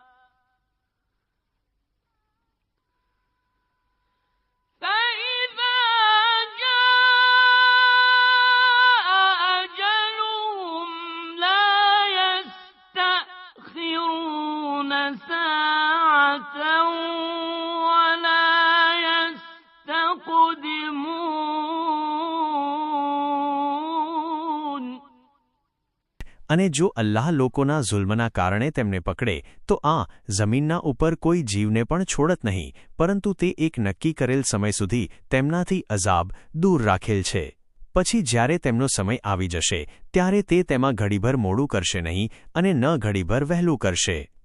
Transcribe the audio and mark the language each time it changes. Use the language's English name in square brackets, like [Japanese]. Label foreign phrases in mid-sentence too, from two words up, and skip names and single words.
[Arabic] فَإِذَا جَاءَ أَجَلُهُمْ لَا يَسْتَأْخِرُونَ سَاعَةً وَلَا يَسْتَقْدِمُونَ. [Gujarati] અને જો અલ્લાહ લોકોના ઝુલ્મના કારણે તેમને પકડે તો આ જમીનના ઉપર કોઈ જીવને પણ છોડત નહીં, પરંતુ તે એક નક્કી કરેલ સમય સુધી તેમનાથી અઝાબ દૂર રાખેલ છે. પછી જ્યારે તેમનો સમય આવી જશે ત્યારે તે તેમાં ઘડીભર મોડું કરશે નહીં અને ન ઘડીભર વહેલું કરશે.